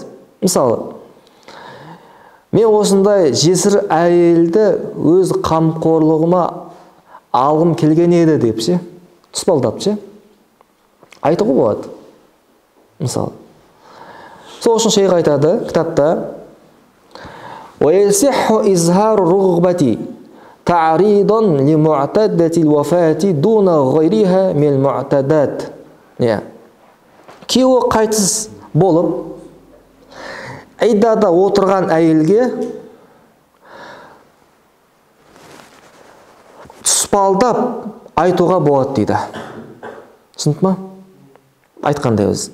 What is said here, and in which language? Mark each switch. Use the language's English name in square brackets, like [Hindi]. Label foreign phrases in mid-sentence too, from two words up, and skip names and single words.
[Kazakh] Мысалы, мен осындай жесір әйелді өз қамқорлығыма алғым келген еді деп ше, тұспалдап ше, айтуға болады. Мысалы, сол үшін шейх айтады кітапта: [Arabic] وَيَصِحُّ إِظْهَارُ الرُّغْبَةِ تعريضا لمعتدة الوفاة دون غيرها من المعتدات. [Kazakh] Күйеуі қайтыс болып, иддада отырған әйелге тұспалдап айтуға болады дейді. Түсінді ма? Айтқандай өз.